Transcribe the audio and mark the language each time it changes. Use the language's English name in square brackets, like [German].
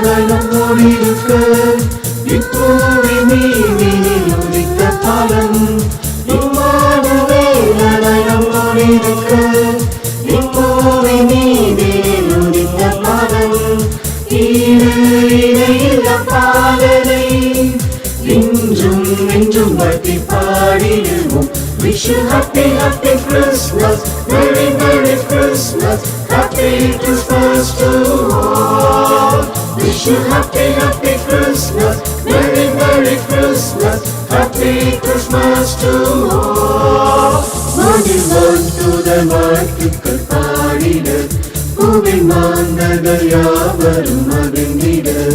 [Tamil] நம்மோடிருக்க இப்போவின் நீதியில் உதித்த பாலன் இம்மானுவேலனாய் நம்மோடிருக்க இப்போவின் நீதியில் உதித்த பாலன் ஈடு இணையில்ல பாலனை இன்றும் என்றும் வாழ்த்தி பாடிடுவோம். [English] Wish you happy, happy Christmas, very merry Christmas, happy Christmas to all. Wish you happy, happy Christmas, very merry Christmas, happy Christmas to all. [Tamil] வானில் வாழ்த்துதர் வாழ்த்துக்கள் பாடிட பூவில் மாந்தர்கள் யாவரும் மகிழ்ந்திட.